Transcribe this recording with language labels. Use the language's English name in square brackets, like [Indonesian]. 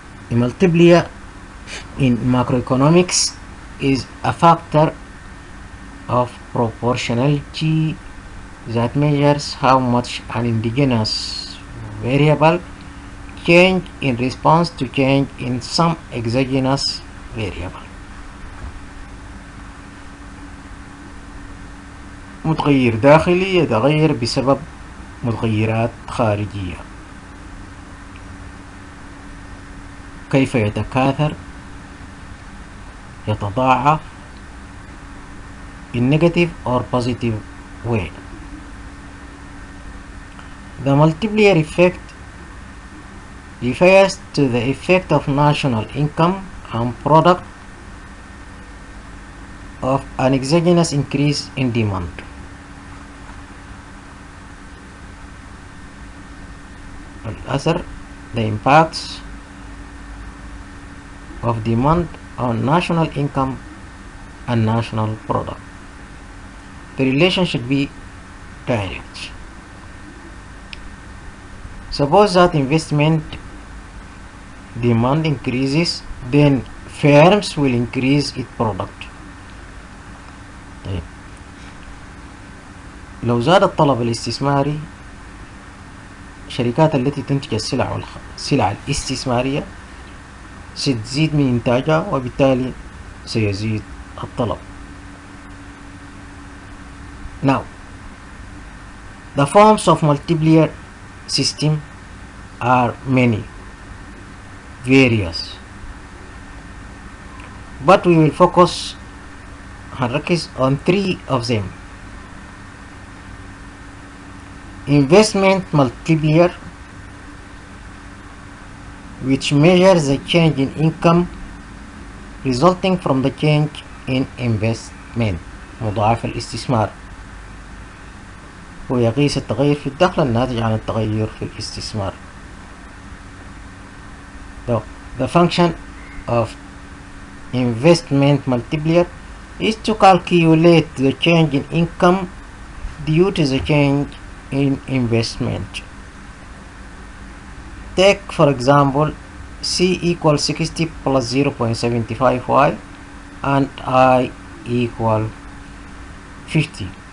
[English] A multiplier in macroeconomics is a factor of proportionality that measures how much an indigenous variable change in response to change in some exogenous variable. [Arabic] متغير داخلي يتغير بسبب متغيرات خارجية. كيف يتكاثر؟ يتضاعف [English] in negative or positive way. The multiplier effect refers to the effect of national income and product of an exogenous increase in demand. الأثر, the impacts of demand on national income and national product. The relation should be direct. Suppose that investment demand increases, then firms will increase its product. [Arabic] طيب. لو زاد الطلب الاستثماري، الشركات التي تنتج السلع الاستثمارية ستزيد من إنتاجها وبالتالي سيزيد الطلب. [English] Now, the forms of multiplier system are many, various, but we will focus on three of them. Investment multiplier, which measures the change in income resulting from the change in investment. [Arabic] مضاعف الاستثمار هو يقيس التغير في الدخل الناتج عن التغير في الاستثمار. [English] The function of investment multiplier is to calculate the change in income due to the change in investment. Take for example C equals 60 plus 0.75y and I equal 50.